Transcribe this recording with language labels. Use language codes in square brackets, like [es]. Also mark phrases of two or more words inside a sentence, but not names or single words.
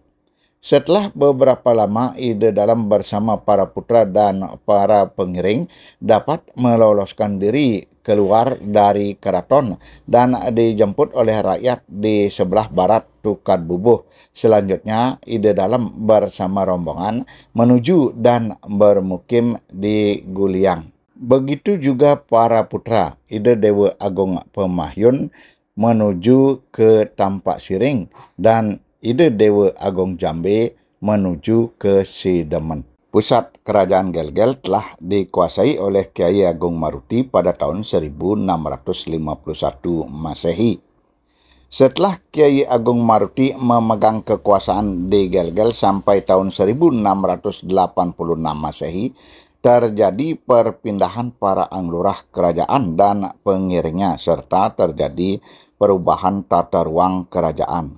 [id] Setelah beberapa lama, Ide Dalam bersama para putra dan para pengiring dapat meloloskan diri keluar dari keraton dan dijemput oleh rakyat di sebelah barat Tukad Bubuh. Selanjutnya, Ide Dalam bersama rombongan menuju dan bermukim di Guliang. Begitu juga para putra Ide Dewa Agung Pemahyun menuju ke Tampak Siring dan Ide Dewa Agung Jambe menuju ke Sidemen. Pusat kerajaan Gelgel telah dikuasai oleh Kiai Agung Maruti pada tahun 1651 Masehi. Setelah Kiai Agung Maruti memegang kekuasaan di Gelgel sampai tahun 1686 Masehi, terjadi perpindahan para anglurah kerajaan dan pengiringnya serta terjadi perubahan tata ruang kerajaan.